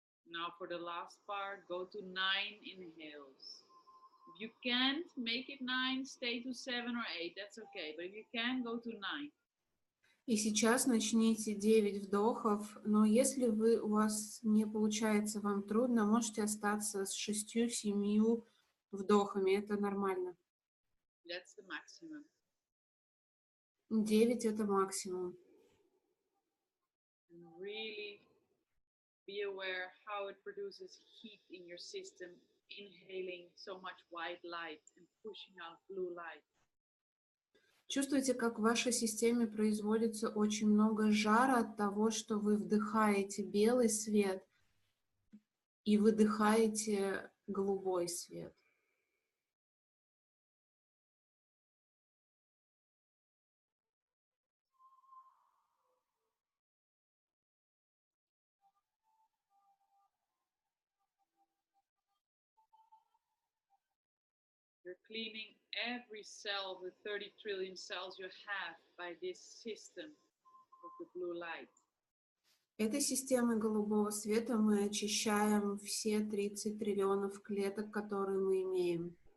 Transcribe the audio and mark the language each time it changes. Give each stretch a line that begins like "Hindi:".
English: Now for the last part, go to 9 inhales. If you can't make it 9, stay to 7 or 8, that's okay. But if you can, go to 9.
Russian: И сейчас начните 9 вдохов, но если у вас не получается, вам трудно, можете остаться с 6-7 вдохами, это нормально.
English: That's the maximum.
Russian: 9 это максимум.
English: And really be aware how it produces heat in your system, inhaling so much white light and pushing out blue light.
Russian: Чувствуете, как в вашей системе производится очень много жара от того, что вы вдыхаете белый свет и выдыхаете голубой свет.
English: You're cleaning every cell of the 30 trillion cells you have by this system of the blue light.
Russian: Этой системой голубого света мы очищаем все 30 триллионов клеток, которые мы имеем.